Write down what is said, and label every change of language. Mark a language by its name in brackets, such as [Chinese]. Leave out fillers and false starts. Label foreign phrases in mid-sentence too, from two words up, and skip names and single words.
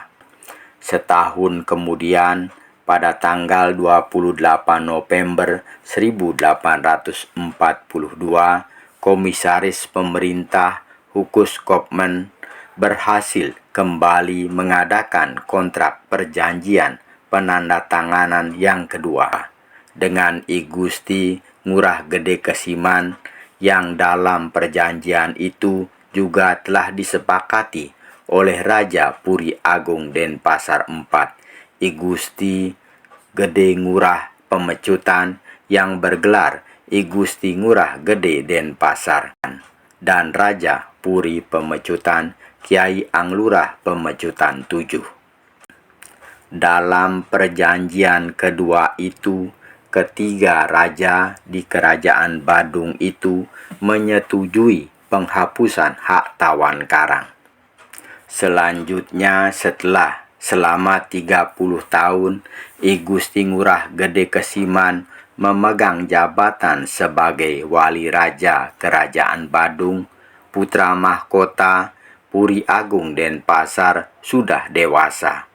[Indonesian] Setahun kemudian, pada tanggal 28 November 1842, Komisaris Pemerintah Hukus Kopman berhasil kembali mengadakan kontrak perjanjian penandatanganan yang kedua dengan I Gusti Ngurah Gede Kesiman, yang dalam perjanjian itu juga telah disepakati oleh Raja Puri Agung Denpasar IV, I Gusti Gede Ngurah Pemecutan, yang bergelar I Gusti Ngurah Gede Denpasar, dan Raja Puri Pemecutan Kiai Anglurah Pemecutan VII. Dalam perjanjian kedua itu, ketiga raja di Kerajaan Badung itu menyetujui penghapusan hak tawan karang. Selanjutnya, setelah selama 30 tahun I Gusti Ngurah Gede Kesiman memegang jabatan sebagai Wali Raja Kerajaan Badung, putra mahkota Puri Agung Denpasar sudah dewasa.